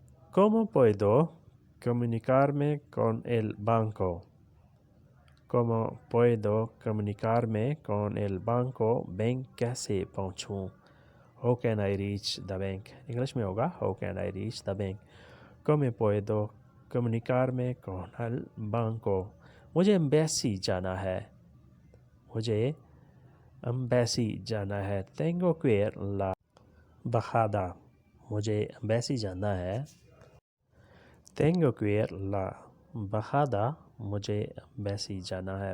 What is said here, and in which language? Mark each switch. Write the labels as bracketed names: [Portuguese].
[Spanish] ¿Cómo puedo comunicarme con el banco? ¿Cómo puedo comunicarme con el banco? [Hindi] Bank कैसे पहुंचूं। [English] How can I reach the bank? [Hindi] English में होगा [English] How can I reach the bank? [Spanish] ¿Cómo puedo comunicarme con el banco? [Hindi] मुझे embassy जाना है, मुझे embassy जाना है। [Spanish] Tengo que ir la embajada, [Hindi] मुझे एम्बेसी जाना है। [Spanish] Tengo que ir la embajada, [Hindi] मुझे एम्बेसी जाना है।